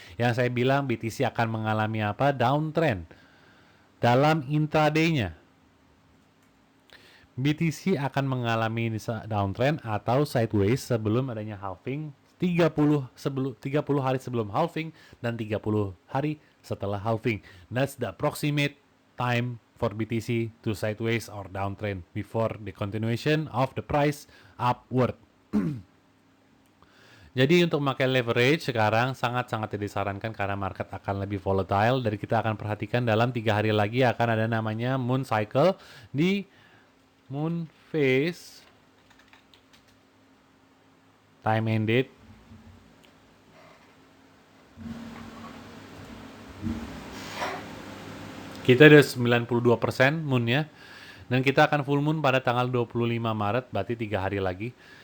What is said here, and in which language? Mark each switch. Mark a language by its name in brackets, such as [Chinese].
[Indonesian] Yang saya bilang BTC akan mengalami apa? Downtrend dalam intraday-nya. BTC akan mengalami downtrend atau sideways sebelum adanya halving 30 hari sebelum halving dan 30 hari setelah halving. [English] That's the approximate time for BTC to sideways or downtrend before the continuation of the price upward. [Indonesian] Jadi untuk memakai leverage sekarang sangat-sangat disarankan karena market akan lebih volatile. Dan kita akan perhatikan dalam 3 hari lagi akan ada namanya moon cycle di moon phase time ended kita ada 92% moonnya dan kita akan full moon pada tanggal 25 Maret berarti 3 hari lagi.